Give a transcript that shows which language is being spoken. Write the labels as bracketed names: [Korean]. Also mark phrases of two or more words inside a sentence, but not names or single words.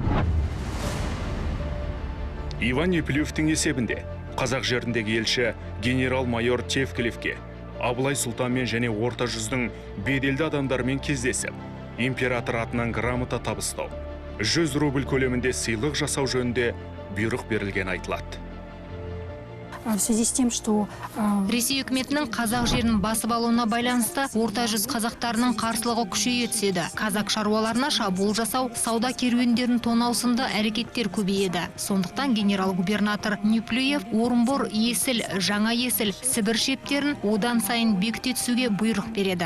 [Kazakh] Иван Неплюевтің есебінде қазақ жеріндегі елші генерал-майор Тевкелевке Абылай Сұлтанмен және орта жүздің беделді адамдармен кездесіп, император атынан грамота табыстау, 100 рубль көлемінде сыйлық жасау жөнінде бұйрық берілген айтылады. [Russian] В связи с тем, что... [Kazakh] Ресей үкіметінің қазақ жерін басып алуына байланысты орта жүз қазақтарының қарсылығы күшейе түседі. Қазақ шаруаларына шабуыл жасау, сауда керуендерін тонау сынды әрекеттер көбейеді. Сондықтан генерал-губернатор Неплюев Орынбор, Есіл, Жаңа Есіл, Сібір шептерін одан сайын бекіте түсуге бұйрық береді.